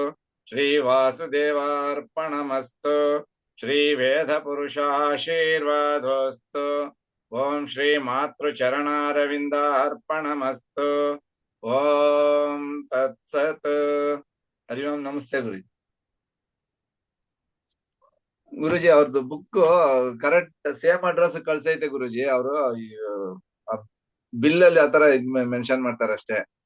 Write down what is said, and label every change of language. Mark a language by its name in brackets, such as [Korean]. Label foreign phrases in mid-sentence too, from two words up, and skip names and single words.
[Sanskrit] श्रीवासुदेवार्पणमस्तु। श्रीवेदपुरुषाशीर्वादोऽस्तु। ओम श्री मातृचरणारविन्दार्पणमस्तु। ओम तत्सत्। हरि ओम। नमस्ते गुरुजी। [Kannada] ಗುರುಜಿ ಅವ್ರದ್ದು [English] book correct same address [Kannada] ಕಳ್ಸೈತೆ ಗುರುಜಿ. ಅವರು ಬಿಲ್ ಅಲ್ಲಿ ಆತರ ಮೆನ್ಷನ್ ಮಾಡ್ತಾರೆ ಅಷ್ಟೇ.